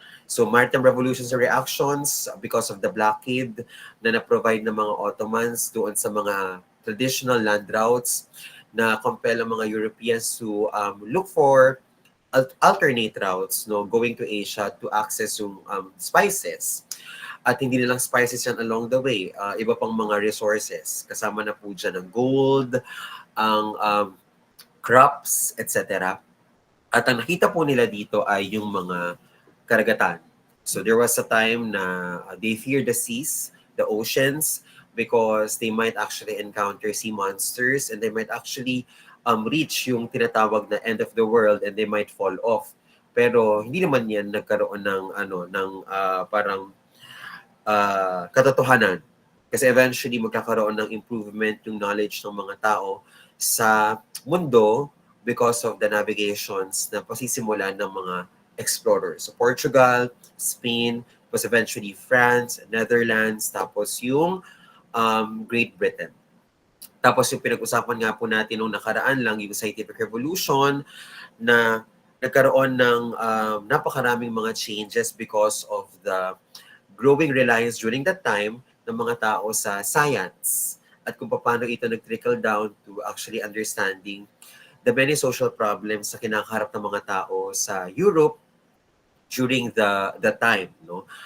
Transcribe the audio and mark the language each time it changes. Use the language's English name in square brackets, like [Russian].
[English] So maritime revolutions and reactions because of the blockade [Filipino] na na-provide ng mga Ottomans doon sa mga [English] traditional land routes na compel ang mga Europeans to look for alternate routes, no, going to Asia to access yung spices. [Filipino] At hindi nilang spices yan [English] along the way. [Filipino] Iba pang mga resources. Kasama na po dyan ang gold, ang crops, etc. At ang nakita po nila dito ay yung mga karagatan. [English] So there was a time na they feared the seas, the oceans, because they might actually encounter sea monsters and they might actually reach yung tinatawag na end of the world and they might fall off. [Filipino] Pero hindi naman yan nagkaroon ng parang katotohanan. Kasi eventually magkakaroon ng improvement yung knowledge ng mga tao sa mundo [English] because of the navigations [Filipino] na pasisimulan ng mga explorers. [English] So Portugal, Spain, was eventually France, Netherlands, tapos yung Great Britain. [Filipino] Tapos yung pinag-usapan nga po natin nung nakaraan lang, yung scientific revolution, na nagkaroon ng napakaraming mga changes [English] because of the growing reliance during that time [Filipino] ng mga tao sa science at kung paano ito nag-trickle down [English] to actually understanding the many social problems [Filipino] na kinakaharap ng mga tao sa Europe during the time, no?